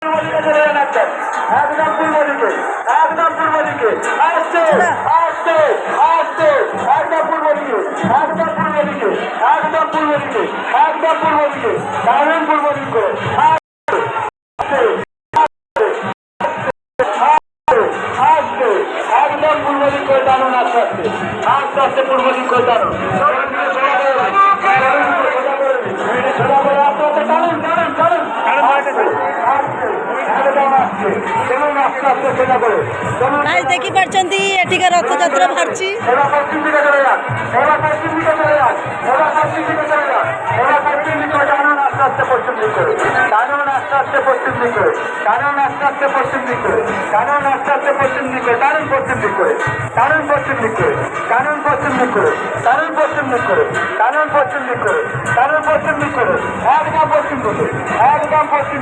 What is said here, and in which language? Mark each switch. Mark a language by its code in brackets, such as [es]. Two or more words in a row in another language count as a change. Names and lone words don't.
[bn] দিকে চলে যান একদম পূর্ব দিকে একদম পূর্ব দিকে আসছে আসছে আসছে একদম পূর্ব দিকে একদম পূর্ব দিকে একদম পূর্ব দিকে একদম পূর্ব দিকে দারুণ পূর্ব দিকে একদম পূর্ব দিক করে টানুন আস্তে আস্তে আস্তে আস্তে পূর্ব দিক করে টানুন [or] গাইজ ଦେଖିପାରୁଛନ୍ତି ଏଠିକା ରଥଯାତ୍ରା ବାହାରିଛି। [bn] আস্তে পশ্চিম দিক করে কানুন আস্তে আস্তে পশ্চিম দিক করে কানুন আস্তে আস্তে পশ্চিম দিক করে কানুন আস্তে আস্তে পশ্চিম দিক করে কানুন পশ্চিম দিক করে কানুন পশ্চিম দিক করে কানুন পশ্চিম দিক করে কানুন পশ্চিম দিক করে কানুন পশ্চিম দিক করে কানুন পশ্চিম দিক করে একদম পশ্চিম দিকে একদম পশ্চিম